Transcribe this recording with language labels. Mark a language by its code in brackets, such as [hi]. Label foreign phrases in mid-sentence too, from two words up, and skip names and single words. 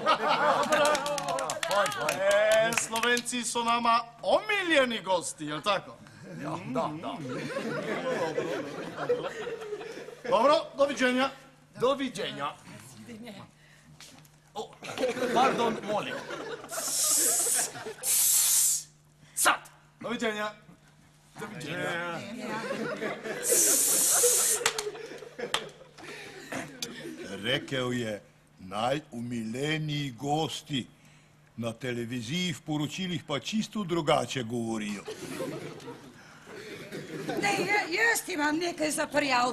[hr] Slovenci su nama omiljeni gosti, jel tako? Da. Dobro, doviđenja. Doviđenja. O, pardon, molim. Sad. Doviđenja. [sl] Rekel je [hr] najumiljeniji gosti. [sl] Na televiziji v poročilih pa čisto drugače govorijo. Jaz imam nekaj za prijaviti.